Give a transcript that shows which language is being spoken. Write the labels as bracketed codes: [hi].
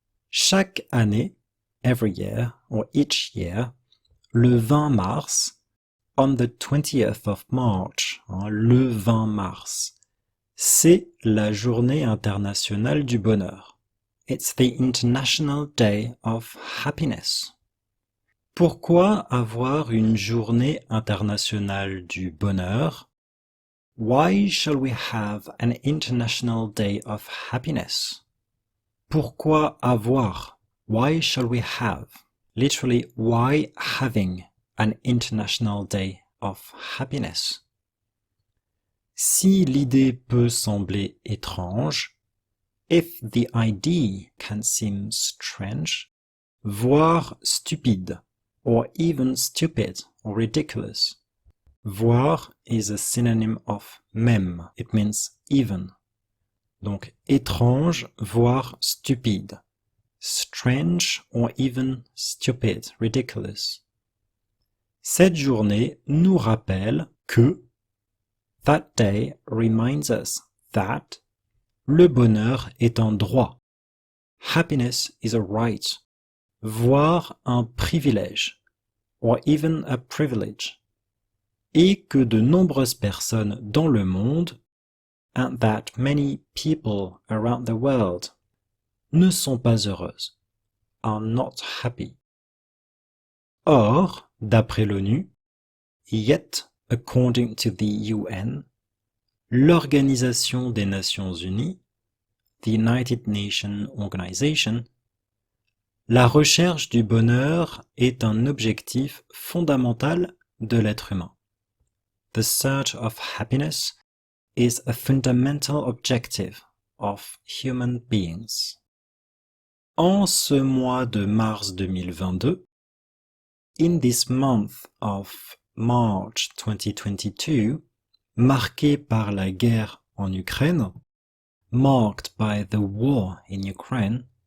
[fr] Chaque année, [en] every year or each year, [fr] le 20 mars, [en] on the 20th of March, [fr] le 20 mars, c'est la journée internationale du bonheur. [en] It's the International Day of Happiness. [fr] Pourquoi avoir une journée internationale du bonheur? [en] Why shall we have an International Day of Happiness? [fr] Pourquoi avoir? [en] Why shall we have? Literally, why having an International Day of Happiness? [fr] Si l'idée peut sembler étrange, [en] if the idea can seem strange, [fr] voire stupide, [en] or even stupid or ridiculous, Voir is a synonym of même. It means even. [fr] Donc étrange, voire stupide. [en] Strange or even stupid, ridiculous. [fr] Cette journée nous rappelle que [en] that day reminds us that [fr] le bonheur est un droit. [en] Happiness is a right, [fr] voire un privilège, [en] or even a privilege. [fr] Et que de nombreuses personnes dans le monde, [en] and that many people around the world, [fr] ne sont pas heureuses, [en] are not happy. [fr] Or, d'après l'ONU, [en] yet according to the UN, [fr] l'Organisation des Nations Unies, [en] the United Nations Organization, [fr] la recherche du bonheur est un objectif fondamental de l'être humain. [en] The search of happiness is a fundamental objective of human beings. [fr] En ce mois de mars 2022, [en] in this month of March 2022, [fr] marqué par la guerre en Ukraine, [en] marked by the war in Ukraine,